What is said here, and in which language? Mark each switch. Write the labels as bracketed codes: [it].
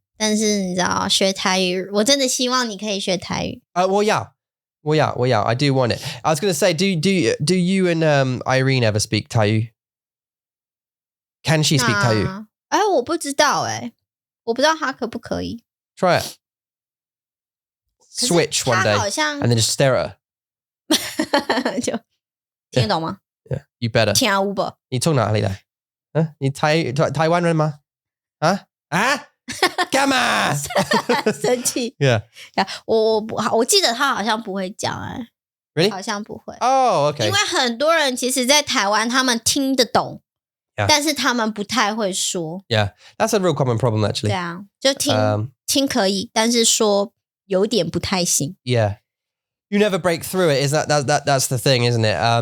[zh] 但是你知道，学台语，我真的希望你可以学台语。 [en] Well, yeah. I do want it. I was going to say, do you and Irene ever speak Taiyu? Can she speak Taiyu? [zh] 我不知道我不知道她可不可以。 [en] Try it. Switch one day, and then just stare at [zh] her. 就听得懂吗 [en] Yeah, you better. [zh] 听不懂。你从哪里来？你台湾人吗？干嘛？生气 [en] Yeah. [zh] 我记得他好像不会讲 [en] Really? [zh] 好像不会 [en] Oh, okay. [zh] 因为很多人其实在台湾他们听得懂 但是他们不太会说 [en] Yeah, that's a real common problem actually. [zh] 对啊就听可以但是说有点不太行 [en] Yeah. You never break through it. Is that's the thing, isn't it?